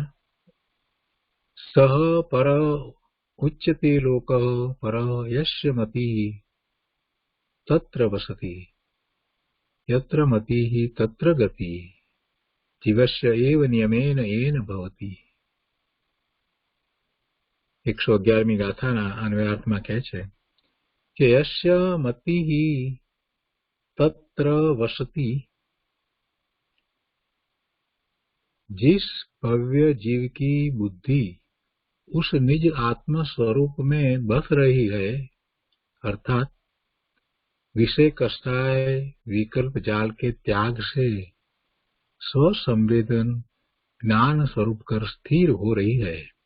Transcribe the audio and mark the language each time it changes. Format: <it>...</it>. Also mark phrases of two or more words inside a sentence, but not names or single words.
<sa>सह पर उच्यते लोक पर यस्य मति तत्र वसति यत्र मति तत्र गति जीवस्य एव नियमेन एन भवति.</sa> <gu>111મી ગાથાના અન્વયાર્થમાં કહે છે કે</gu> <sa>यस्य मति तत्र वसति,</sa> <hi>जिस भव्य जीव की बुद्धि उस निज आत्म स्वरूप में बस रही है, अर्थात विषय कष्टाय विकल्प जाल के त्याग से स्वसंवेदन ज्ञान स्वरूप कर स्थिर हो रही है.</hi>